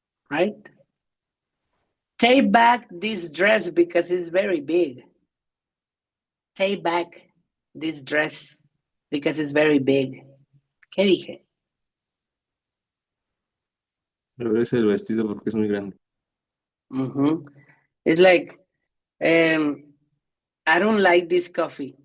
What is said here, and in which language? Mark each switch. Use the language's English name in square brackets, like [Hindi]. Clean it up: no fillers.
[English] Right? Take back this dress because it's very big. Take back this dress because it's very big. [Spanish] ¿Qué dije? Regresa el vestido porque es muy grande. [English] It's like, I don't like this coffee.